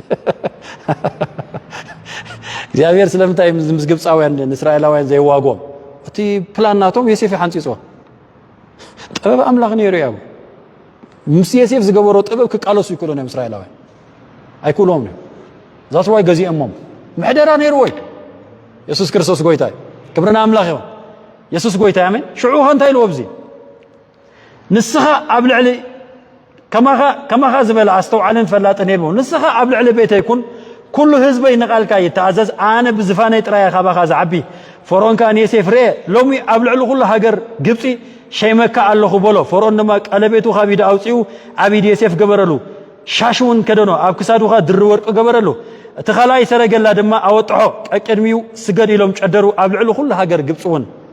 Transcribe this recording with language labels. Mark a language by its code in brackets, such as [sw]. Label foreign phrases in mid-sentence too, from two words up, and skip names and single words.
[ti] እግዚአብሔር ስለምታይ ምስ ግብፃውያን እስራኤላውያን ዘይዋጎም እቲ ፕላናቶም የሴፍ ሓንፂጾ ጥበብ አምላክ ነይሩ ያው ምስ የሴፍ ዝገበሮ ጥበብ ክቃለሱ ይክሉ ነው እስራኤላውያን አይኩሎም ነው [en] that why [ti] ገዚአሞም ምሕደራ ነይሩ ወይ ኢየሱስ ክርስቶስ ጎይታይ ክብርና አምላክ ይሁን ኢየሱስ ጎይታይ አሜን ሽዑ ኸንታይ ኢልዎ ብዚ ንስኻ ኣብ ልዕሊ ከማኻ ዝበለ ኣስተውዓልን ፈላጥን ይልዎ ንስኻ ኣብ ልዕሊ ቤተ ይኩን ኩሉ ህዝበይ ንቓልካ ይተኣዘዝ ኣነ ብዝፋነይ ጥራይ ካባኻ ዝዓቢ ፈርዖንካ ንየሴፍ ርአ ሎሚ ኣብ ልዕሊ ኩሉ ሃገር ግብፂ ሸይመካ ኣለኹ በሎ ፈርዖን ድማ ቀለቤቱ ካብ ኢዱ ኣውፂኡ ኣብ ኢድ የሴፍ ገበረሉ ሻሽውን ከደኖ ኣብ ክሳዱኻ ድሪ ወርቂ ገበረሉ እቲ ኻልኣይ ሰረገላ ድማ ኣወጥሖ ቀቅድሚኡ ስገድ ኢሎም ጨደሩ ኣብ ልዕሊ ኩሉ ሃገር ግብፂ እውን